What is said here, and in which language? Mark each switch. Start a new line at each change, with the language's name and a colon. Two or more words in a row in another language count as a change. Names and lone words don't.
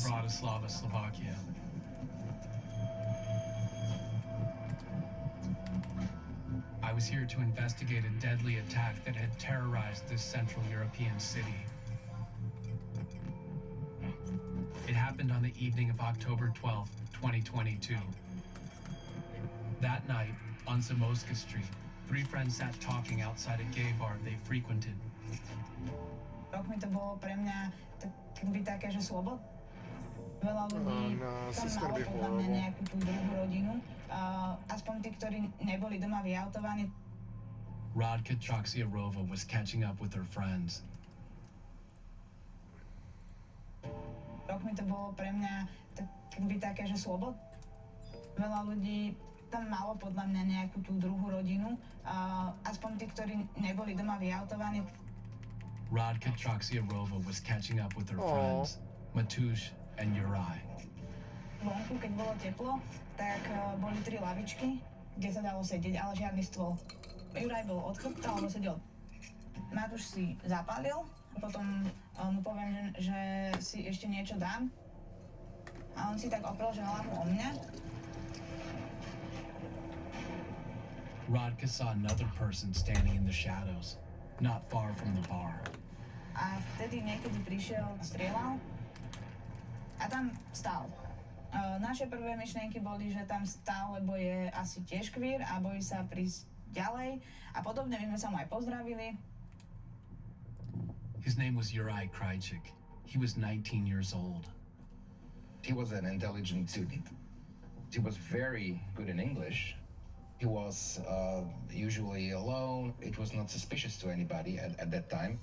English: In Bratislava, Slovakia. I was here to investigate a deadly attack that had terrorized this Central European city. It happened on the evening of October 12th, 2022. That night, on Zamoska Street, three friends sat talking outside a gay bar they frequented.
Slovak: Rok mi to bolo pre mňa taký také, že slobod. Veľa ľudí tam malo podľa mňa nejakú tú druhú rodinu. Aspoň tí, ktorí neboli doma vyautovaní.
English: Radka Traxiarova was catching up with her friends.
Slovak: rok mi to bolo pre mňa také, že slobod. Veľa ľudí tam malo podľa mňa nejakú tú druhú rodinu, aspoň tí, ktorí neboli doma vyautovaní.
English: Radka Traksiarova was catching up with her friends, Matush and Uri.
Slovak: Vonku, keď bolo teplo, tak boli 3 lavičky, kde sa dalo sedieť, ale žiadny stôl. Juraj bol od chrbta, alebo sedel. Matúš si zapálil, a potom mu poviem, že si ešte niečo dám. A on si tak oprel, že hlavu o mňa.
English: Radka saw another person standing in the shadows, not far from the bar.
Slovak: A vtedy niekedy prišiel, strieľal a tam stál. Naše prvé myšlienky boli, že tam stál, lebo je asi tiež queer a bojí sa prísť ďalej a podobne. My sme sa mu aj pozdravili.
English: His name was Uri Krajcik. He was 19 years old. He was an intelligent student. He was very good in English. He was usually alone. It was not suspicious to anybody at that time.